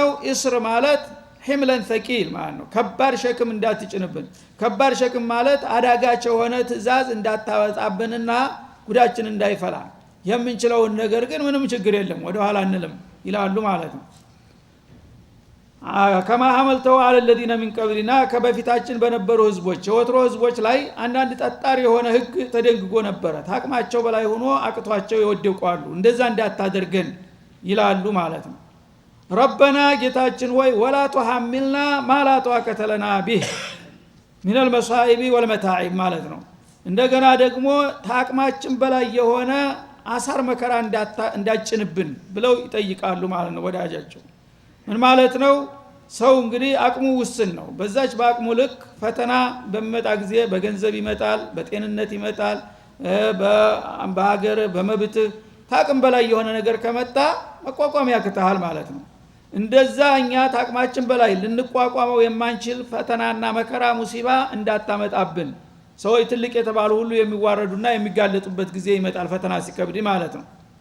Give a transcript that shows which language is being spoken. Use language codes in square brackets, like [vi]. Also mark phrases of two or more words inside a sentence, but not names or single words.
[am] እስር ማለት [ar] حملا ثقيلا [am] ማለት ነው። ከባድ ሸክም እንዳትጭንብን። ከባድ ሸክም ማለት አዳጋች የሆነ ትእዛዝ እንዳታወጣብንና ጉዳችን እንዳይፈላ፣ የምንችለውን ነገር ግን ምንም ችግር የለም ወደ ኋላ አንልም ይላሉ ማለት ነው። [ar] كما حملته [am] አለ [ar] الذين من قبلنا [am] ከበፊታችን በነበሩ ህዝቦች የወትሮ ህዝቦች ላይ አንዳንድ ጠጣር የሆነ ህግ ተደንግጎ ነበረ። ታቅማቸው በላይ ሆኖ አቅቷቸው ይወደቋሉ። እንደዛ እንዳታደርገን ይላሉ ማለት ነው። ረበና ጌታችን ሆይ [ar] ولا تحملنا ما لا طاقة لنا به من المصائب والمتاعب [am] ማለት ነው። እንደገና ደግሞ ታቅማችን በላይ የሆነ አሳር መከራ እንዳጭንብን ብለው ይጠይቃሉ ማለት ነው ወዳጃቸው። ምን ማለት ነው? ሰው እንግዲህ አቅሙ ውስን ነው። በዛች በአቅሙ ልክ ፈተና በሚመጣ ጊዜ በገንዘብ ይመጣል፣ በጤንነት ይመጣል፣ በሀገር በመብት ታቅም በላይ የሆነ ነገር ከመጣ መቋቋም ያክታል ማለት ነው። እንደዛ እኛ ታቅማችን በላይ ልንቋቋመው የማንችል ፈተናና መከራ ሙሲባ እንዳታመጣብን። ሰዎች ትልቅ የተባሉ ሁሉ የሚዋረዱና የሚጋለጡበት ጊዜ ይመጣል ፈተና ሲከብድ ማለት ነው።